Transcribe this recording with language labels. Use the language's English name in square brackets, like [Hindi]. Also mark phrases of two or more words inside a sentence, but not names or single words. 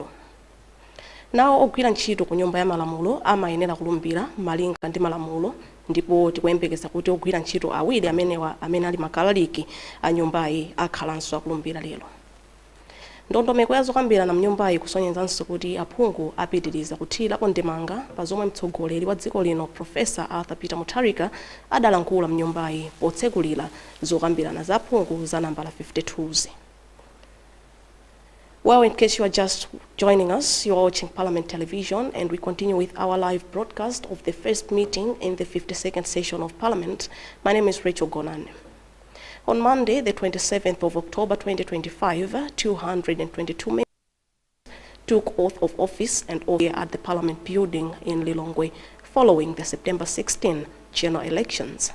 [Nyanja] Nawo ogwira ntchito ku nyumba ya malamulo amayenera kulumbira malinga ndi malamulo ndipo tikuyembekeza kuti ogwira ntchito awiri amene ali makalaliki a nyumbayi akhalanso akulumbira lero. Ndondomeko ya zokambirana mnyumbayi kusonyezanso kuti aphungu apitiriza kuthirapo ndemanga pa zomwe mtsogoleri wa dziko lino Professor Arthur Peter Mutharika adalankhula mnyumbayi potsegulira zokambirana za aphungu za nambala 52. [English] Well, in case you are just joining us, you are watching Parliament Television, and we continue with our live broadcast of the first meeting in the 52nd session of Parliament. My name is Rachel Gonan. On Monday, the 27th of October 2025, 222 members took oath of office and here at the Parliament building in Lilongwe following the September 16 general elections.